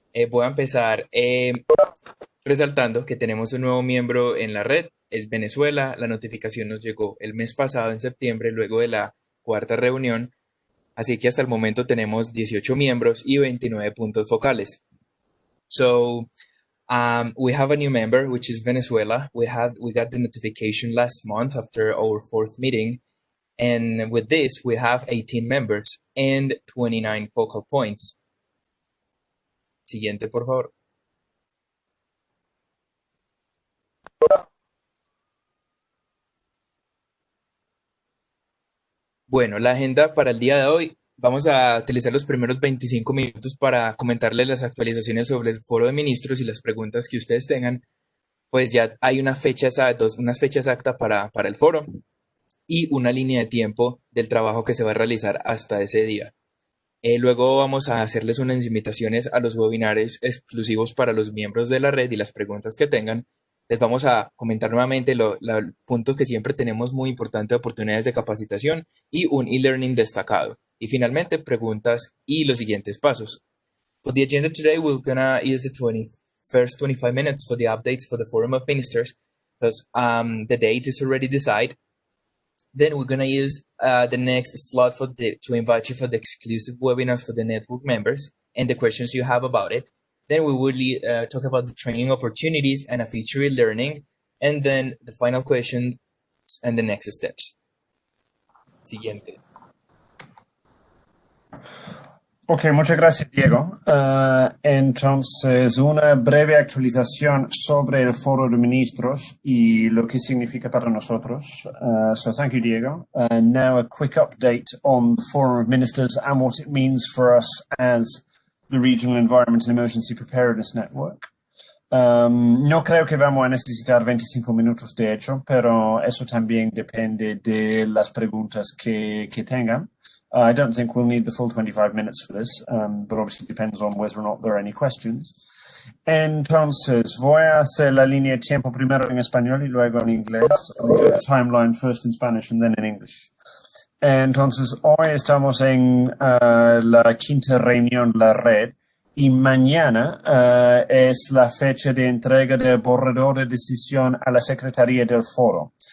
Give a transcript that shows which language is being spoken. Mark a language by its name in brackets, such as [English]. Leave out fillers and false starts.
[Spanish] Voy a empezar resaltando que tenemos un nuevo miembro en la red. Es Venezuela. La notificación nos llegó el mes pasado, en septiembre, luego de la cuarta reunión. Así que hasta el momento tenemos 18 miembros y 29 puntos focales. [English] So, we have a new member, which is Venezuela. We got the notification last month after our fourth meeting. And with this, we have 18 members and 29 focal points. [Spanish] Siguiente, por favor. Bueno, la agenda para el día de hoy, vamos a utilizar los primeros 25 minutos para comentarles las actualizaciones sobre el foro de ministros y las preguntas que ustedes tengan. Pues ya hay una fecha exacta para el foro y una línea de tiempo del trabajo que se va a realizar hasta ese día. Luego vamos a hacerles unas invitaciones a los webinars exclusivos para los miembros de la red y las preguntas que tengan. Les vamos a comentar nuevamente el punto que siempre tenemos muy importante de oportunidades de capacitación y un e-learning destacado. Y finalmente, preguntas y los siguientes pasos. [English] For the agenda today, we're gonna use the first 25 minutes for the updates for the Forum of Ministers, because the date is already decided. Then we're gonna use the next slot to invite you for the exclusive webinars for the network members and the questions you have about it. Then we will talk about the training opportunities and a future e-learning, and then the final questions and the next steps. [Spanish] Siguiente. Ok, muchas gracias, Diego. Entonces, una breve actualización sobre el foro de ministros y lo que significa para nosotros. [English] So thank you, Diego. Now a quick update on the Forum of Ministers and what it means for us as the Regional Environment and Emergency Preparedness Network. [Spanish] No creo que vamos a necesitar 25 minutos, de hecho, pero eso también depende de las preguntas que tengan. [English] I don't think we'll need the full 25 minutes for this, but obviously depends on whether or not there are any questions. [Spanish] Entonces, voy a hacer la línea de tiempo primero en español y luego en inglés. [English] I'll do the timeline first in Spanish and then in English. [Spanish] Entonces, hoy estamos en la quinta reunión de la red y mañana es la fecha de entrega del borrador de decisión a la Secretaría del Foro.